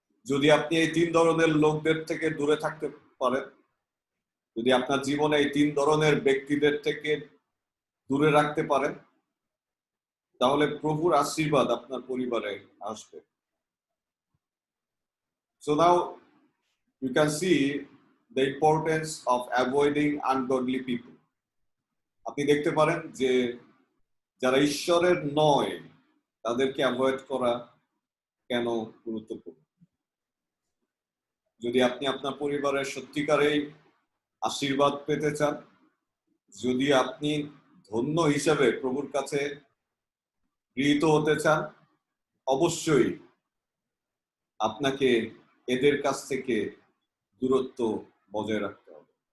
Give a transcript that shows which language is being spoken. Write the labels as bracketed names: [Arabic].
[Bangla] যদি আপনি এই 3 ধরনের লোকদের থেকে দূরে থাকতে পারেন, যদি আপনার জীবনে এই 3 ধরনের ব্যক্তিদের থেকে দূরে রাখতে পারেন, তাহলে প্রভুর আশীর্বাদ আপনার পরিবারে আসবে। [English] So now you can see the importance of avoiding ungodly people. [Bangla] আপনি দেখতে পারেন যে যারা ঈশ্বরের নয় তাদেরকে অ্যাভয়েড করা কেন গুরুত্বপূর্ণ। যদি আপনি আপনার পরিবারের সত্যিকারেই আশীর্বাদ পেতে চান, যদি আপনি ধন্য হিসেবে প্রভুর কাছে গৃহীত হতে চান, অবশ্যই আপনাকে এদের কাছ থেকে দূরত্ব বজায় রাখতে হবে।